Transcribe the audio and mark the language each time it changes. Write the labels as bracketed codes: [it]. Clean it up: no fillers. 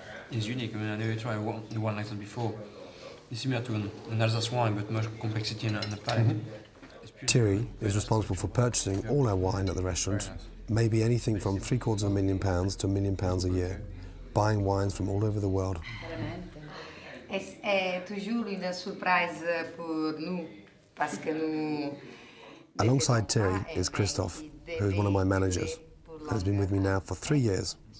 [en] It's unique. I mean, I never tried the one like that before. It's similar to an Alsace wine, but much complexity in the palate. Thierry is responsible for purchasing all our wine at the restaurant, maybe anything from £750,000 to £1 million a year, buying wines from all over the world. [fr] È toujours une surprise pour nous, parce que nous... [en] Alongside Thierry is Christof, who is one of my managers, and has been with me now for 3 years.